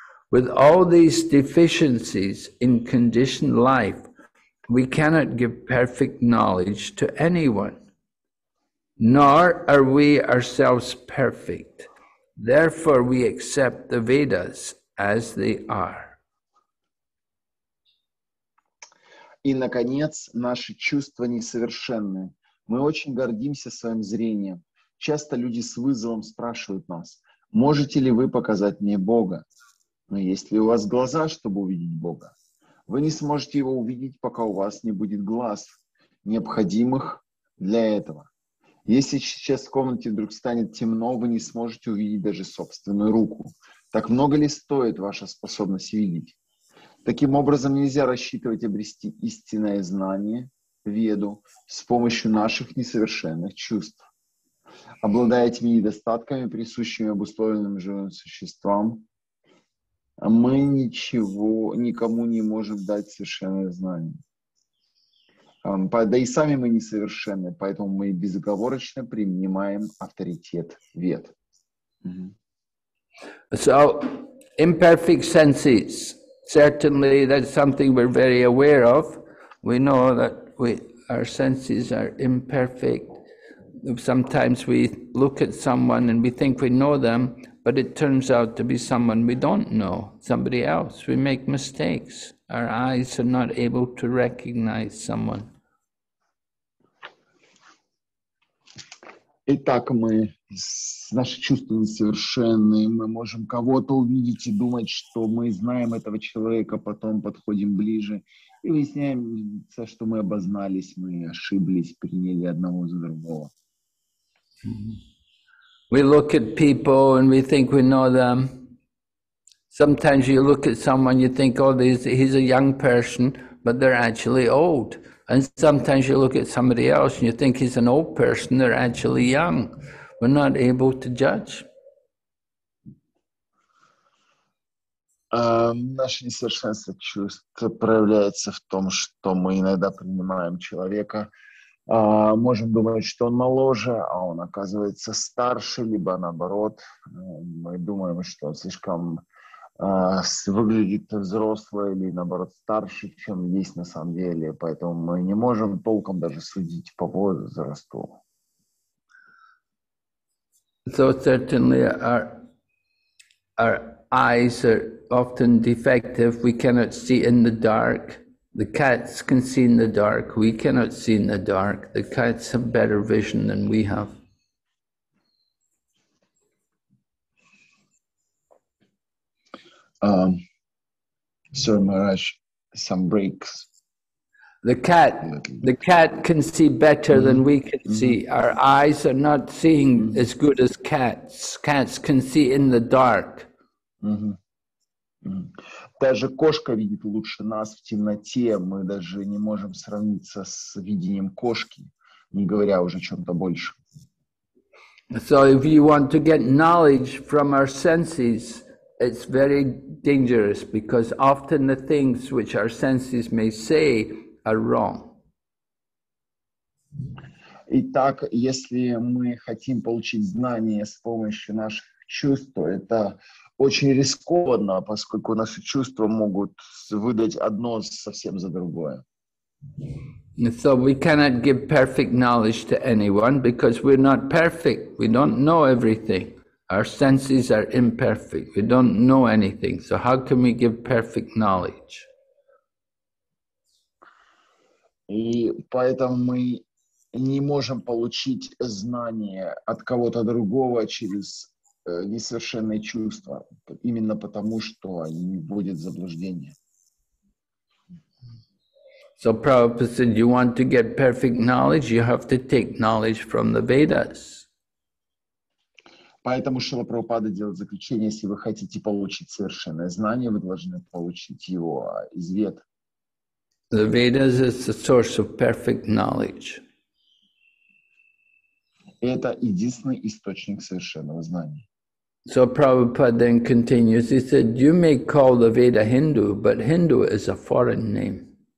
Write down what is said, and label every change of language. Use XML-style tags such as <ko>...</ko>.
<en>With all these deficiencies in conditioned life, we cannot give perfect knowledge to anyone. Nor are we ourselves perfect. Therefore, we accept the Vedas as they are."</en> <ru>И, наконец, наши чувства несовершенны. Мы очень гордимся своим зрением. Часто люди с вызовом спрашивают нас, можете ли вы показать мне Бога? Но есть ли у вас глаза, чтобы увидеть Бога? Вы не сможете его увидеть, пока у вас не будет глаз, необходимых для этого. Если сейчас в комнате вдруг станет темно, вы не сможете увидеть даже собственную руку. Так много ли стоит ваша способность видеть? Таким образом, нельзя рассчитывать обрести истинное знание, веду, с помощью наших несовершенных чувств. Обладая этими недостатками, присущими обусловленным живым существам, мы никому не можем дать совершенное знание. Да и сами мы несовершенны, поэтому мы безоговорочно принимаем авторитет вед.</ru> <en>So, imperfect senses. Certainly, that's something we're very aware of. We know that our senses are imperfect. Sometimes we look at someone and we think we know them, but it turns out to be someone we don't know, somebody else. We make mistakes. Our eyes are not able to recognize someone.</en> <ru>Итак, наши чувства несовершенны, мы можем кого-то увидеть и думать, что мы знаем этого человека, потом подходим ближе и выясняем, что мы обознались, мы ошиблись, приняли одного за другого.</ru> <en>We look at people and we think we know them. Sometimes you look at someone, you think, oh, he's a young person, but they're actually old. And sometimes you look at somebody else and you think he's an old person, they're actually young. We're not able to judge.</en> <ru>Наше несовершенство чувств проявляется в том, что мы иногда принимаем человека, можем думать, что он моложе, а он оказывается старше, либо наоборот, мы думаем, что он слишком выглядит взрослый или наоборот старше, чем есть на самом деле, поэтому мы не можем толком даже судить по возрасту.</ru> <en>So certainly our eyes are often defective. We cannot see in the dark. The cats can see in the dark. We cannot see in the dark. The cats have better vision than we have. So Maharaj, some breaks. The cat can see better than we can see. Our eyes are not seeing as good as cats. Cats can see in the dark.</en> <ru>Даже кошка видит лучше нас в темноте. Мы даже не можем сравниться с видением кошки, не говоря уже о чем-то большем.</ru> <en>So if you want to get knowledge from our senses, it's very dangerous because often the things which our senses may say are wrong.</en> <ru>Итак, если мы хотим получить знания с помощью наших чувств, то это очень рискованно, поскольку наши чувства могут выдать одно совсем за другое.</ru> <en>So we cannot give perfect knowledge to anyone because we're not perfect. We don't know everything. Our senses are imperfect. We don't know anything. So how can we give perfect knowledge?</en> <ru>И поэтому мы не можем получить знания от кого-то другого через несовершенные чувства, именно потому, что они вводят в заблуждение.</ru> <en>So Prabhupada said, you want to get perfect knowledge, you have to take knowledge from the Vedas.</en> <ru>Поэтому Шрила Прабхупада делает заключение, если вы хотите получить совершенное знание, вы должны получить его из Вед.</ru> <en>The Vedas is the source of perfect knowledge.</en> <ru>Это единственный источник совершенного знания.</ru> <en>So Prabhupada then continues, he said, you may call the Veda Hindu, but Hindu is a foreign name.</en>